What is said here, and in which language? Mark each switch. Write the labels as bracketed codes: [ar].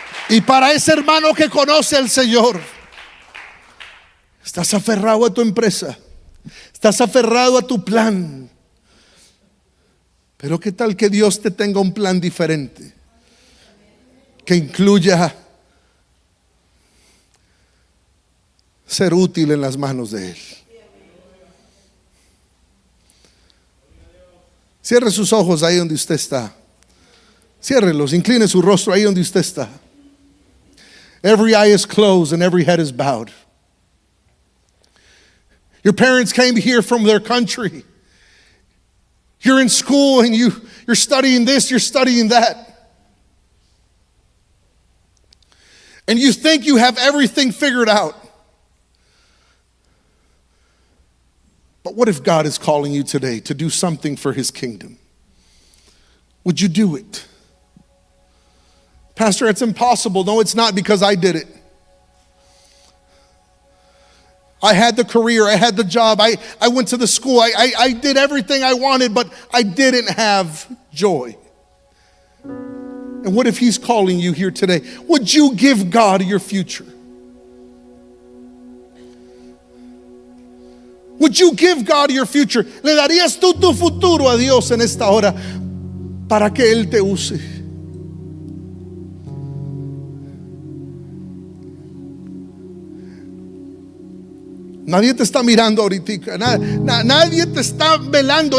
[es] Y para ese hermano que conoce al Señor, estás aferrado a tu empresa, estás aferrado a tu plan, pero ¿qué tal que Dios te tenga un plan diferente, que incluya ser útil en las manos de Él? Cierre sus ojos ahí donde usted está. Ciérrelos, incline su rostro ahí donde usted está. [en] Every eye is closed and every head is bowed. Your parents came here from their country. You're in school and you're studying this, you're studying that. And you think you have everything figured out. But what if God is calling you today to do something for His kingdom? Would you do it? Pastor, it's impossible. No, it's not, because I did it. I had the career, I had the job, I went to the school, I did everything I wanted, but I didn't have joy. And what if He's calling you here today? Would you give God your future? Would you give God your future? [es] ¿Le darías tú tu futuro a Dios en esta hora para que Él te use? Nadie te está mirando ahorita, nadie te está velando.